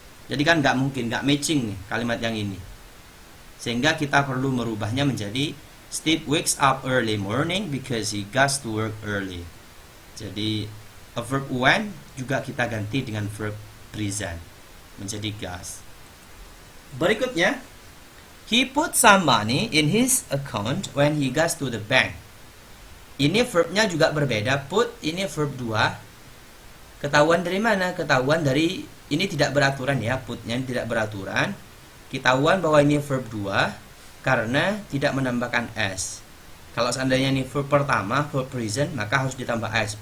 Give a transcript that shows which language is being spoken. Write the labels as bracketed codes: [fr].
[id] Jadi kan nggak mungkin, nggak matching nih kalimat yang ini. Sehingga kita perlu merubahnya menjadi [en] Steve wakes up early morning because he goes to work early. [id] Jadi a verb when juga kita ganti dengan verb present menjadi goes. Berikutnya, [en] he put some money in his account when he goes to the bank. [id] Ini verbnya juga berbeda. Put ini verb 2. Ketahuan dari mana? Ketahuan dari ini tidak beraturan ya. Putnya tidak beraturan. Ketahuan bahwa ini verb 2 karena tidak menambahkan s. Kalau seandainya ini verb pertama, verb present, maka harus ditambah s.